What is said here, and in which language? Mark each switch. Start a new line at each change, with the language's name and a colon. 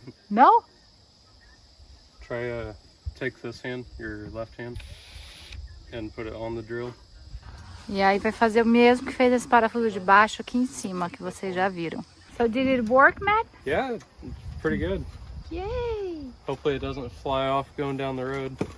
English: No? Try take this hand, your left hand, and put it on the drill.
Portuguese: E aí vai fazer o mesmo que fez esse parafuso de baixo aqui em cima, que vocês já viram.
English: So did it work, Matt? Yeah, it's pretty good. Yay! Hopefully it doesn't fly off going down the road.